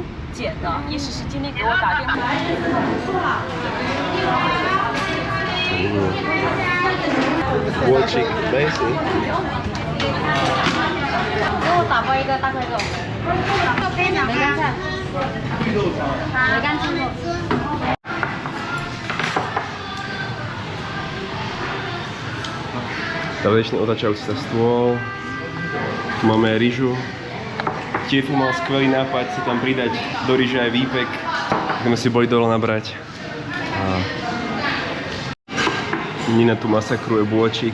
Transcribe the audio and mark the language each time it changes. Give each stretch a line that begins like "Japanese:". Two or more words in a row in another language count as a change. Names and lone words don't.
Chinese: 减的，意思是今天给我打电话。
English: Watching amazing.
Chinese: 给我打包一个大块肉，梅干菜，梅干鸡肉。
Slovak: Tradične otačajúci sa stôl. Tu máme ryžu. Tiefu mal skvelý nápad si tam pridať do ryže aj výpek. Tak sme si boli dole nabrať. A Nina tu masakruje bôčik.